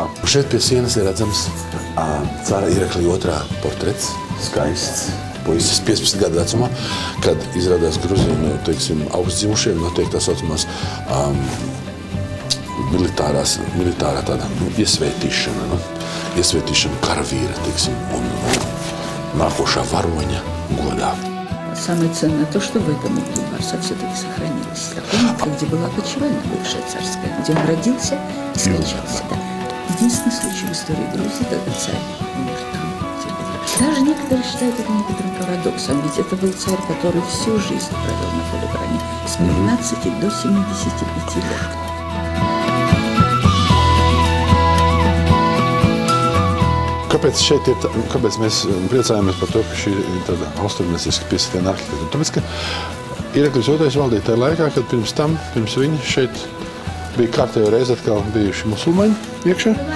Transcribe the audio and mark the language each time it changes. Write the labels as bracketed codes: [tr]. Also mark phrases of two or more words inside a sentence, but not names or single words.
[lv] Šeit pie sienas ir redzams cara Iraklija II portrets, skaists puisis 15 gadu vecumā, kad izrādās Gruzīnu, teiksim, augstdzimušiem notiek tā saucamās militārā tāda iesvētīšana karavīra, teiksim, un nākošā varoņa godā. [ru] Самое ценное то, что в этом углу дворца все-таки сохранилась комната, где была опочивальня бывшая царская, где он родился и скончался. Да. Единственный случай в истории Грузии, когда царь умер там, где был. Даже некоторые считают это некоторым парадоксом, ведь это был царь, который всю жизнь провел на поле брани, с 15 до 75 лет. [lv] Kāpēc mēs priecājamies par to, ka šī ir tāda austrumēsiski piesitiena arhitektūra? Tāpēc, ka Iraklijs II valdīja tajā laikā, kad pirms viņa šeit bija kārtējo reizi atkal bijuši musulmaņi iekšā.